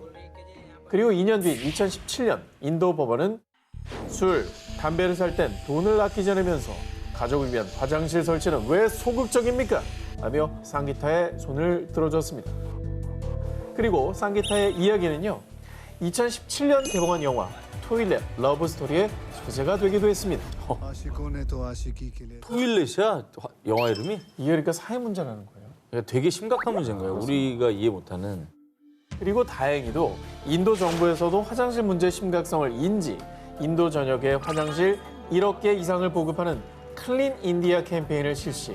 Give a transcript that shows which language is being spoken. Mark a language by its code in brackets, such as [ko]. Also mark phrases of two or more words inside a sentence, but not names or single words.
[ko] 그리고 2년 뒤 2017년 인도 법원은 술, 담배를 살 땐 돈을 아끼지 않으면서 가족을 위한 화장실 설치는 왜 소극적입니까? 라며 쌍기타의 손을 들어줬습니다. 그리고 쌍기타의 이야기는요. 2017년 개봉한 영화 토일렛 러브스토리의 소재가 되기도 했습니다. [hi] आशिकों ने तो आशिकी के लिए [ko] 토일렛이야? 영화 이름이? 이게 그러니까 사회 문제라는 거예요. 그러니까 되게 심각한 문제인 거예요. 우리가 이해 못하는. 그리고 다행히도 인도 정부에서도 화장실 문제의 심각성을 인지 인도 전역에 화장실 1억 개 이상을 보급하는 클린 인디아 캠페인을 실시.